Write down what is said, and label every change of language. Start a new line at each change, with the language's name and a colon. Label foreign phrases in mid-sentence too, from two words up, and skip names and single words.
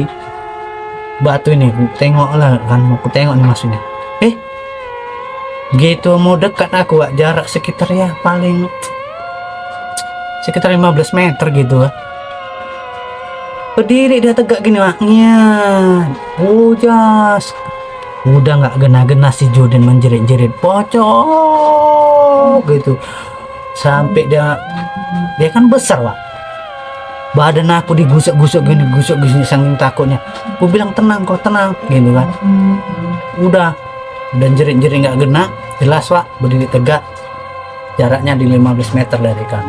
Indonesian: Batu ini tengok lah kan, aku tengok nih maksudnya. Gitu mau dekat aku Wak, jarak sekitar ya paling sekitar 15 meter gitu Wak. Berdiri dia tegak gini Wak, hujas. Udah nggak gena-gena si Judin menjerit-jerit pocong gitu, sampai dia kan besar Wak, badan aku digusuk-gusuk gini, gusuk-gusuk saking takutnya. Aku bilang tenang kok, tenang gitu kan. Udah dan jerit-jerit nggak gena, jelas Wak, berdiri tegak, jaraknya di 15 meter dari kami.